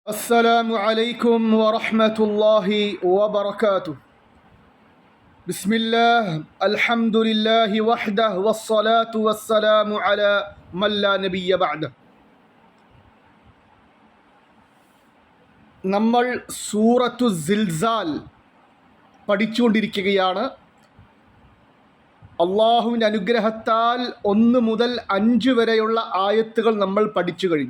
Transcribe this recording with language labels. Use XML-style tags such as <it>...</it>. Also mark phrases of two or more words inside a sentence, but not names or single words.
<ar>السلام عليكم ورحمة الله وبركاته. بسم الله الحمد لله وحده والصلاة والسلام على من لا نبي بعده.</ar> <ml>നമ്മൾ സൂറത്തു സിൽസാൽ പഠിച്ചുകൊണ്ടിരിക്കുകയാണ്. അള്ളാഹുവിൻ്റെ അനുഗ്രഹത്താൽ 1 മുതൽ 5 വരെയുള്ള ആയത്തുകൾ നമ്മൾ പഠിച്ചു കഴിഞ്ഞു.</ml>